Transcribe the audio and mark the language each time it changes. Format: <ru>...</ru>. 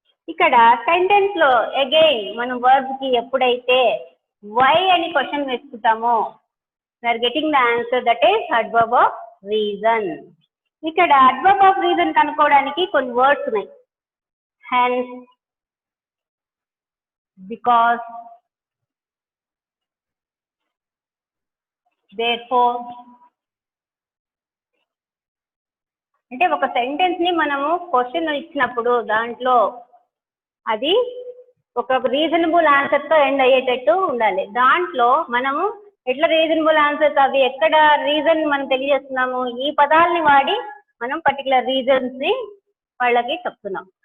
<te>ఇక్కడ సెంటెన్స్ లో అగైన్ మనం వర్బ్ కి ఎప్పుడైతే వై అని question వేసుకుంటామో</te> <en>we are getting the answer that is adverb of reason.</en> <te>ఇక్కడ adverb of reason కనుక్కోవడానికి కొన్ని వర్డ్స్ ఉన్నాయి.</te> <en>hence, because, therefore.</en> <te>అంటే ఒక సెంటెన్స్ ని మనము క్వశ్చన్ ఇచ్చినప్పుడు దాంట్లో అది ఒక రీజనబుల్ ఆన్సర్ తో ఎండ్ అయ్యేటట్టు ఉండాలి. దాంట్లో మనము ఎట్లా రీజనబుల్ ఆన్సర్స్ అవి ఎక్కడ రీజన్ మనం తెలియజేస్తున్నాము, ఈ పదాలని వాడి మనం పర్టికులర్ రీజన్స్ ని వాళ్ళకి చెప్తున్నాం.</te>